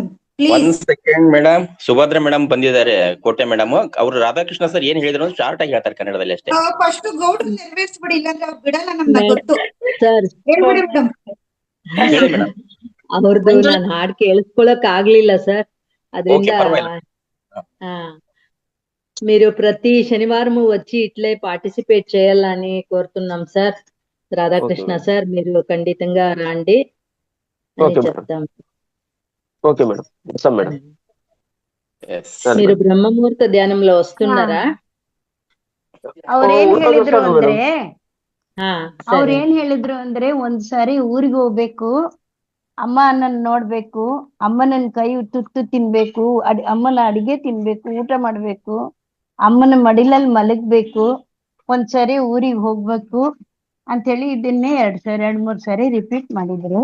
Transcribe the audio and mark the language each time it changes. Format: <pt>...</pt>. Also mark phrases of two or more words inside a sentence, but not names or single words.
<kn>ಒಂದ್ ಸೆಕೆಂಡ್ ಮೇಡಮ್. ಸುಭದ್ರಾ ಮೇಡಮ್ ಬಂದಿದ್ದಾರೆ, ಕೋಟೆ ಮೇಡಮ್. ಅವ್ರು ರಾಧಾಕೃಷ್ಣ ಸರ್ ಏನ್ ಹೇಳಿದ್ರು ಶಾರ್ಟ್ ಆಗಿ ಹೇಳ್ತಾರೆ ಕನ್ನಡದಲ್ಲಿ ಅಷ್ಟೇ. ಫಸ್ಟ್ ಗೌಡ್ರು ನೆರವೇರಿಸ್ಬಿಡಿ, ಇಲ್ಲಾಂದ್ರೆ ಅವ್ರು ಬಿಡಲ್ಲ ನಮ್ನ, ಗೊತ್ತು. ಸರ್, ಹೇಳ್ಬಿಡಿ ಮೇಡಮ್. ಹೇಳಿ ಮೇಡಮ್. ಅವ್ರದ್ದು ನಾನು ಹಾಡ್ ಕೇಳಿಸ್ಕೊಳಕ್ ಆಗ್ಲಿಲ್ಲ ಸರ್, ಅದರಿಂದ</kn> <te>మీరు ప్రతి శనివారము వచ్చి ఇట్లే పార్టిసిపేట్ చేయాలని కోరుతున్నాం సార్. రాధాకృష్ణ సార్, మీరు ఖండితంగా రండి అని చెప్తాం. ఓకే మేడం, వస్తాం మేడం. మీరు బ్రహ్మముహూర్త ధ్యానంలో వస్తున్నారా?</te> <kn>ಅವ್ರೇನ್ ಹೇಳಿದ್ರು ಅಂದ್ರೆ ಒಂದ್ಸಾರಿ ಊರಿಗೆ ಹೋಗ್ಬೇಕು, ಅಮ್ಮನನ್ನ ನೋಡ್ಬೇಕು, ಅಮ್ಮನನ್ ಕೈ ತುತ್ತು ತಿನ್ಬೇಕು, ಅಮ್ಮನ ಅಡಿಗೆ ತಿನ್ಬೇಕು, ಊಟ ಮಾಡ್ಬೇಕು, ಅಮ್ಮನ ಮಡಿಲಲ್ಲಿ ಮಲಗ್ಬೇಕು, ಒಂದ್ಸರಿ ಊರಿಗೆ ಹೋಗ್ಬೇಕು ಅಂತ ಹೇಳಿ ಇದನ್ನೇ 2-3 ಸಾರಿ ರಿಪೀಟ್ ಮಾಡಿದ್ರು.</kn>